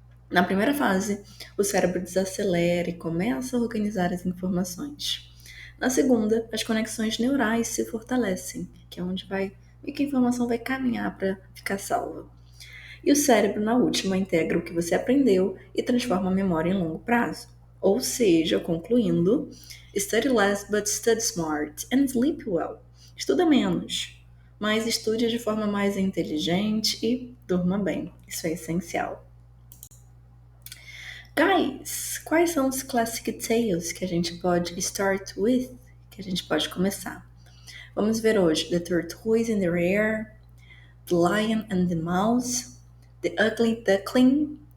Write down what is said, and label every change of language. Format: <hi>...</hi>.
<pt>Na primeira fase, o cérebro desacelera e começa a organizar as informações. Na segunda, as conexões neurais se fortalecem, que é onde e que a informação vai caminhar para ficar salva. E o cérebro, na última, integra o que você aprendeu e transforma a memória em longo prazo. Ou seja, concluindo,</pt> <en>study less but study smart and sleep well.</en> <pt>Estuda menos, mas estude de forma mais inteligente e durma bem. Isso é essencial. Guys, quais são os classic tales que a gente pode</pt> <en>start with,</en> <pt>que a gente pode começar? Vamos ver hoje The Tortoise and the Hare, The Lion and the Mouse, The Ugly Duckling,</pt>